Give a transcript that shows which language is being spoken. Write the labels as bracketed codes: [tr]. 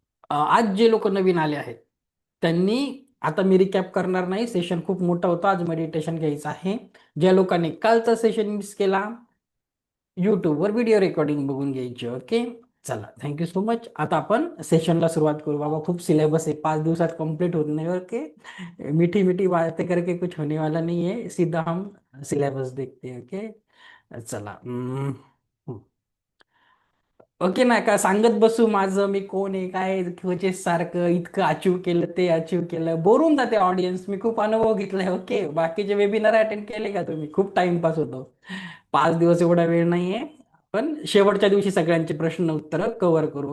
[mr] आज जे लोक नवीन आले आहेत त्यांनी, आता मी रिकॅप करणार नाही, सेशन खूप मोठा होता, आज मेडिटेशन घ्यायचं आहे. ज्या लोकांनी कालचा सेशन मिस केला, यूट्यूबवर व्हिडिओ रेकॉर्डिंग बघून घ्यायची. ओके, चला, थँक्यू सो मच. आता आपण सेशनला सुरुवात करू. बाबा खूप सिलेबस आहे, 5 दिवसात कंप्लीट होत नाही. [hi] ओके, मीठी मीठी बातें करके कुछ होने वाला नहीं है, सीधा हम सिलेबस देखते हैं. [mr] ओके, चला. ओके ना, का सांगत बसू माझं मी कोण आहे काय, कोचेस सारखं इतकं अचीव केलं, ते अचीव केलं, बोर होऊन जाते ऑडियन्स. मी खूप अनुभव घेतलाय. ओके, बाकीचे वेबिनार अटेंड केले का तुम्ही? खूप टाइमपास होतो. 5 दिवस एवढा वेळ नाहीये. पण शेवटच्या दिवशी सगळ्यांचे प्रश्न उत्तर कव्हर करू.